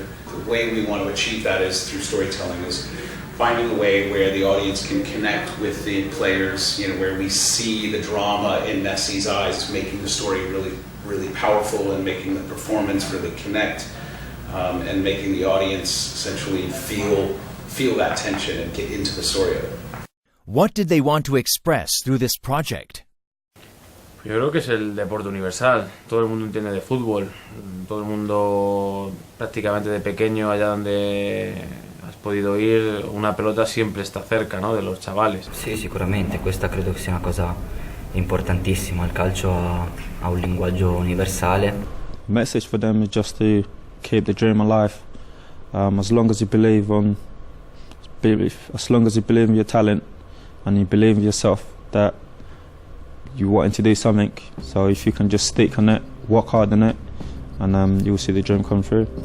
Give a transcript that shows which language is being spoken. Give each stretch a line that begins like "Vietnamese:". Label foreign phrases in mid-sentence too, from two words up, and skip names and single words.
English: The way we want to achieve that is through storytelling, is finding a way where the audience can connect with the players, you know, where we see the drama in Messi's eyes, making the story really powerful and making the performance really connect, and making the audience essentially feel that tension and get into the story of it. What did they want to express through this project?
Spanish: Yo creo que es el deporte universal. Todo el mundo entiende de fútbol. Todo el mundo, prácticamente de pequeño, allá donde has podido ir, una pelota siempre está cerca, ¿no?, de los chavales.
Italian: Sì, sicuramente. Questa credo che sia una cosa importantissima. Il calcio ha un linguaggio universale.
English: Message for them is just to keep the dream alive. As long as you believe in your talent and you believe in yourself, that you wanting to do something. So if you can just stick on it, work hard on it, and you'll see the dream come through.